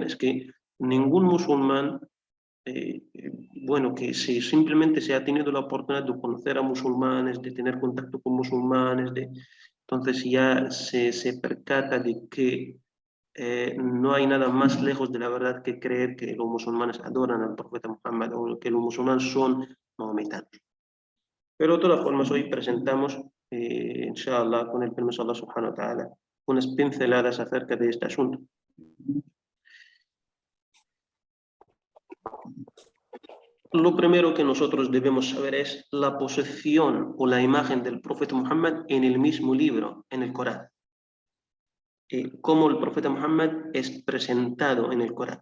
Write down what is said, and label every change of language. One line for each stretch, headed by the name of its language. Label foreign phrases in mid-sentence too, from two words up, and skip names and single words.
Spanish: Es que ningún musulmán, que si simplemente se ha tenido la oportunidad de conocer a musulmanes, de tener contacto con musulmanes, entonces ya se percata de que no hay nada más lejos de la verdad que creer que los musulmanes adoran al profeta Muhammad o que los musulmanes son mahometanos. Pero de todas formas hoy presentamos, inshallah, con el permiso de Allah
Arabic: سبحانه وتعالى,
Spanish: unas pinceladas acerca de este asunto. Lo primero que nosotros debemos saber es la posición o la imagen del profeta Muhammad en el mismo libro, en el Corán. Cómo el profeta Muhammad es presentado en el Corán.